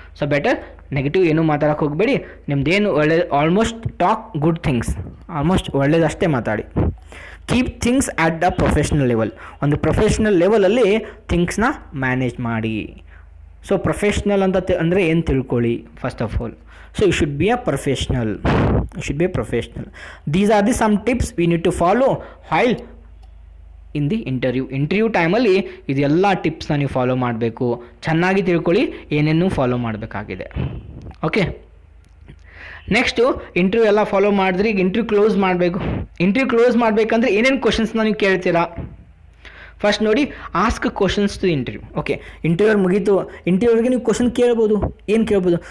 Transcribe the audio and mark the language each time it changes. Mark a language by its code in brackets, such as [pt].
[kn] So better negative ಏನೂ ಮಾತಾಡೋಕ್ಕೆ ಹೋಗಬೇಡಿ. ನಿಮ್ದೇನು almost [en] talk good things, [kn] almost ಒಳ್ಳೇದಷ್ಟೇ ಮಾತಾಡಿ. [en] Keep things at the professional level. [kn] ಒಂದು ಪ್ರೊಫೆಷ್ನಲ್ ಲೆವೆಲಲ್ಲಿ ಥಿಂಗ್ಸ್ನ ಮ್ಯಾನೇಜ್ ಮಾಡಿ. ಸೊ ಪ್ರೊಫೆಷ್ನಲ್ ಅಂತ ಅಂದರೆ ಏನು ತಿಳ್ಕೊಳ್ಳಿ first of all. [en] So you should be a professional. You should be a professional. These are the some tips we need to follow while in the interview [kn] ಟೈಮಲ್ಲಿ ಇದೆಲ್ಲ ಟಿಪ್ಸ್ನ ನೀವು follow ಮಾಡಬೇಕು. ಚೆನ್ನಾಗಿ ತಿಳ್ಕೊಳ್ಳಿ ಏನೇನು ಫಾಲೋ ಮಾಡಬೇಕಾಗಿದೆ. ಓಕೆ, ನೆಕ್ಸ್ಟು ಇಂಟರ್ವ್ಯೂ ಎಲ್ಲ follow ಮಾಡಿದ್ರೆ ಈಗ ಇಂಟರ್ವ್ಯೂ ಕ್ಲೋಸ್ ಮಾಡಬೇಕು. ಇಂಟರ್ವ್ಯೂ ಕ್ಲೋಸ್ ಮಾಡಬೇಕಂದ್ರೆ ಏನೇನು ಕ್ವಶನ್ಸ್ನ ನೀವು ಕೇಳ್ತೀರಾ? ಫಸ್ಟ್ ನೋಡಿ, [en] Ask questions to interview. [kn] Okay, interview ಮುಗೀತು, ಇಂಟರ್ವ್ಯೂಗೆ ನೀವು ಕ್ವಶನ್ ಕೇಳ್ಬೋದು. ಏನು ಕೇಳ್ಬೋದು?